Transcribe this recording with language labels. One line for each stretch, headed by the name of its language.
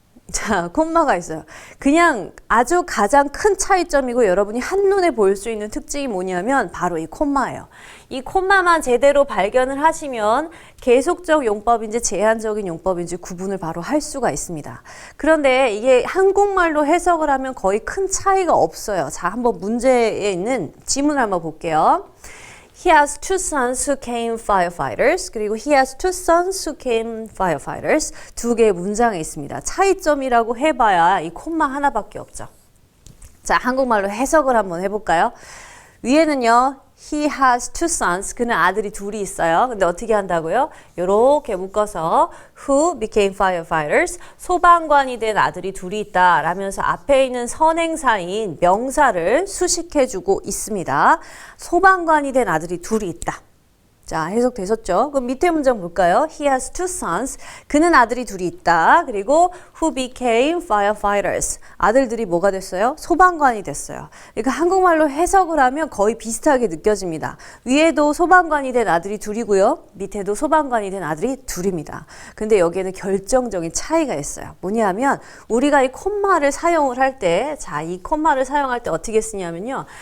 Korean: 자, 콤마가 있어요. 그냥 아주 가장 큰 차이점이고 여러분이 한눈에 볼 수 있는 특징이 뭐냐면 바로 이 콤마예요. 이 콤마만 제대로 발견을 하시면 계속적 용법인지 제한적인 용법인지 구분을 바로 할 수가 있습니다. 그런데 이게 한국말로 해석을 하면 거의 큰 차이가 없어요. 자, 한번 문제에 있는 지문을 한번 볼게요.
English: He has two sons who became firefighters.
Korean: 그리고
English: he has two sons who became firefighters.
Korean: 두 개의 문장에 있습니다. 차이점이라고 해봐야 이 콤마 하나밖에 없죠. 자, 한국말로 해석을 한번 해볼까요? 위에는요.
English: He has two sons.
Korean: 그는 아들이 둘이 있어요. 근데 어떻게 한다고요? 이렇게 묶어서
English: who became firefighters.
Korean: 소방관이 된 아들이 둘이 있다. 라면서 앞에 있는 선행사인 명사를 수식해주고 있습니다. 소방관이 된 아들이 둘이 있다. 자, 해석되셨죠? 그럼 밑에 문장 볼까요?
English: He has two sons.
Korean: 그는 아들이 둘이 있다. 그리고
English: who became firefighters.
Korean: 아들들이 뭐가 됐어요? 소방관이 됐어요. 그러니까 한국말로 해석을 하면 거의 비슷하게 느껴집니다. 위에도 소방관이 된 아들이 둘이고요. 밑에도 소방관이 된 아들이 둘입니다. 근데 여기에는 결정적인 차이가 있어요. 뭐냐면 우리가 이 콤마를 사용을 할 때, 자, 이 콤마를 사용할 때 어떻게 쓰냐면요.